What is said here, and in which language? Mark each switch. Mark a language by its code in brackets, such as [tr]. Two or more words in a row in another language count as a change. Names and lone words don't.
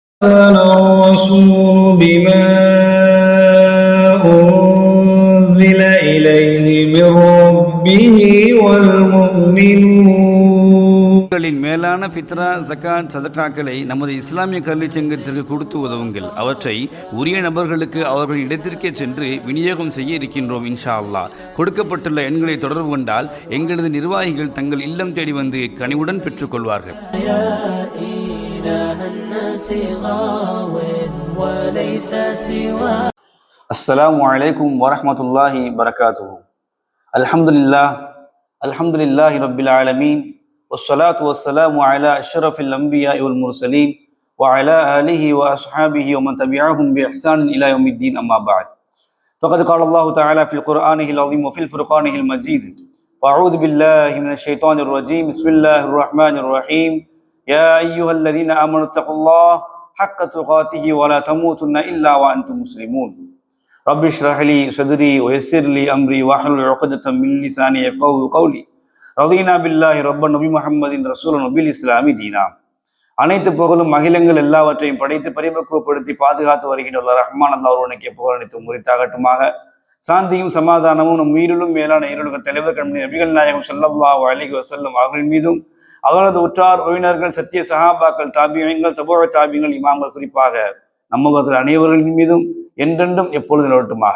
[ar] آمن الرسول بما أنزل إليه من ربه والمؤمنون [ta] மேலான ஃபித்ரா, ஜகாத், சதகாக்களை நமது இஸ்லாமிய கல்வி சங்கத்திற்கு கொடுத்து உதவுங்கள். அவற்றை உரிய நபர்களுக்கு அவர்கள் இடத்திற்கே சென்று விநியோகம் செய்ய இருக்கின்றோம் [ar] إن شاء الله. [ta] கொடுக்கப்பட்டுள்ள எண்களை தொடர்பு கொண்டால் எங்களது நிர்வாகிகள் தங்கள் இல்லம் தேடி வந்து கனிவுடன் பெற்றுக்கொள்வார்கள். [ar] السلام عليكم ورحمة الله وبركاته. الحمد لله رب العالمين. والصلاة والسلام على أشرف الأنبياء والمرسلين وعلى آله وأصحابه ومن تبعهم بإحسان إلى يوم الدين أما بعد فقد قال الله تعالى في القرآن العظيم وفي الفرقان المجيد فأعوذ بالله من الشيطان الرجيم بسم الله الرحمن الرحيم يا أيها الذين آمنوا اتقوا الله حق تقاته ولا تموتن إلا وأنتم مسلمون رب اشرح لي صدري ويسر لي أمري واحلل عقدة من لساني يفقهوا قولي رضينا بالله ربا وبمحمد رسولا وبالإسلام دينا. [ta] அனைத்து புகழும் அகிலங்கள் எல்லாவற்றையும் படைத்து பரிபக்குவப்படுத்தி பாதுகாத்து வருகின்ற ரஹ்மான் அல்லாஹ் ஒருவனுக்கு புகழ் அனைத்து முறித்தாகட்டுமாக. சாந்தியும் சமாதானமும் நம் உயிரிலும் மேலான ஈருலக தலைவர் நபிகள் நாயகம் [ar] صلى الله عليه وسلم [ta] அவர்களின் மீதும் அவரது உற்றார் உறவினர்கள் சத்திய சஹாபாக்கள் தாபியீன்கள் தபூ தாபியீன்கள் இமாம்கள் குறிப்பாக நம்மவர்கள் அனைவர்களின் மீதும் என்றென்றும் எப்பொழுது நிலவட்டுமாக.